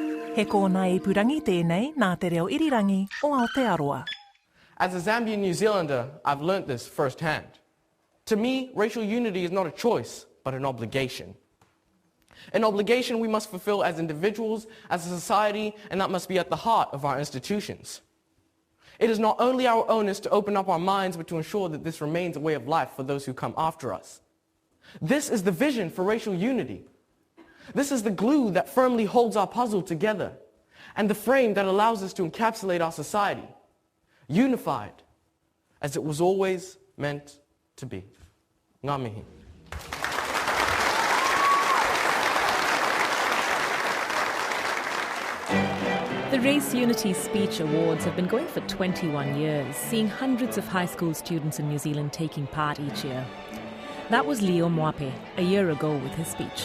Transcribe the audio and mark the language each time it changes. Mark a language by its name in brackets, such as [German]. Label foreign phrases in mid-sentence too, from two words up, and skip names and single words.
[Māori] He kōna e purangi tēnei nā te reo irirangi o Aotearoa. [English] As a Zambian New Zealander, I've learnt this firsthand. To me, racial unity is not a choice, but an obligation. An obligation we must fulfill as individuals, as a society, and that must be at the heart of our institutions. It is not only our onus to open up our minds, but to ensure that this remains a way of life for those who come after us. This is the vision for racial unity. This is the glue that firmly holds our puzzle together, and the frame that allows us to encapsulate our society, unified, as it was always meant to be. [Māori] Ngā mihi. [English] The Race Unity Speech Awards have been going for 21 years, seeing hundreds of high school students in New Zealand taking part each year. That was Leo Mwape a year ago with his speech.